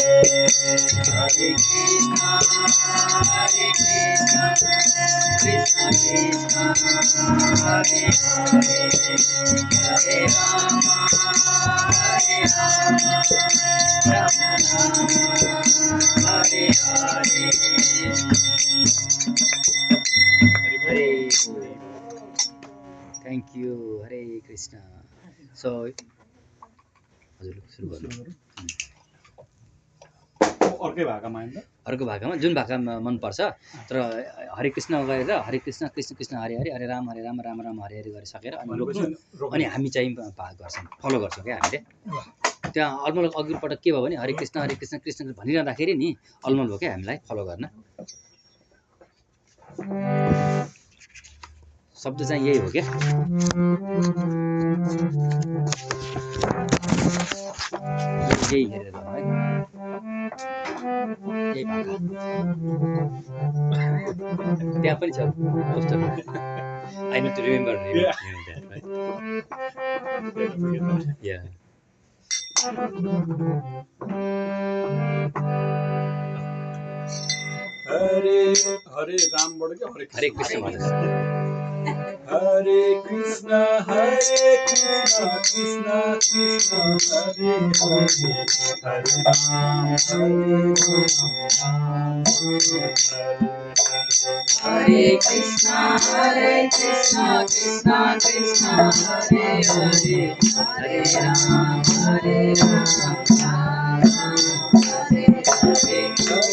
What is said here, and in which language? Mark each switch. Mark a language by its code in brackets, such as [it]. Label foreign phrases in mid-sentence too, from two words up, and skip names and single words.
[sa] Hare Krishna, Krishna Krishna, Hare Hare, Hare Rama, Rama Rama, Hare Hare. [ne] हरे [en] thank you [ne] हरे कृष्ण सो हजुर सुरु गर्नु अर्कै भाकामा होइन अर्को भाकामा जुन भाका मनपर्छ तर हरे कृष्ण गरेर हरे कृष्ण कृष्ण कृष्ण हरे हरे हरे राम राम राम हरे हरे गरिसकेर अनि रोक्नु अनि हामी चाहिँ गर्छौँ फलो गर्छौँ क्या हामीले त्यहाँ अलमल अघिपटक के भयो भने हरे कृष्ण कृष्ण भनिरहँदाखेरि नि अलमल भयो क्या हामीलाई फलो गर्न शब्द चाहिँ यही हो क्या यही हेरेर है यही भाका त्यहाँ पनि छ पोस्टर [en] I know to remember [ne] या हरे हरे रामबाट के हरे कृष्ण भन्नुहोस् [sa] हरे कृष्ण कृष्ण कृष्ण हरे हरे हरे राम Hare Krishna, Krishna Krishna, Hare Hare, Hare Rama, Rama Rama, Hare Hare.